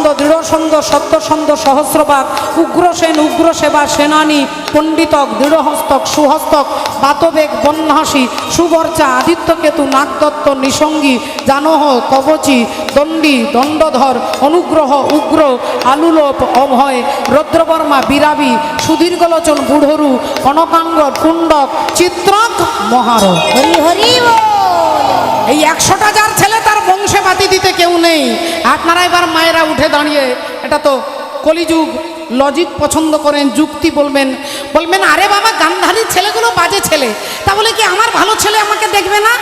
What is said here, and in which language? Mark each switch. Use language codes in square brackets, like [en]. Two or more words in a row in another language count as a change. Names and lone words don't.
[bn] দৃঢ়সন্ধ, সত্যসন্ধ, সহস্রবাগ, উগ্রসেন, উগ্রসেবা, সেনানী, পণ্ডিতক, দৃঢ়হস্তক, সুহস্তক, বাতবেগ, বন্যাসী, সুবর্চা, আদিত্যকেতু, নাগদত্ত, নিসঙ্গী, জানহ, কবচী, দণ্ডী, দণ্ডধর, অনুগ্রহ, উগ্র, আলুলোপ, অভয়, রৌদ্রবর্মা, বিরাবী, সুদীর্ঘলোচন, বুড়রু, কনকাঙ্গ, কুণ্ডক, চিত্রক, মহার। হরি হরি বল। এই 100টা যার ছেলে তার বংশে বাতি দিতে কেউ নেই। আপনারা এবার মায়েরা উঠে দাঁড়িয়ে, এটা তো কলিযুগ, লজিক পছন্দ করেন, যুক্তি বলবেন, বলবেন আরে বাবা গান্ধারীর ছেলেগুলো বাজে ছেলে, তা বলে কি আমার ভালো ছেলে আমাকে দেখবে না?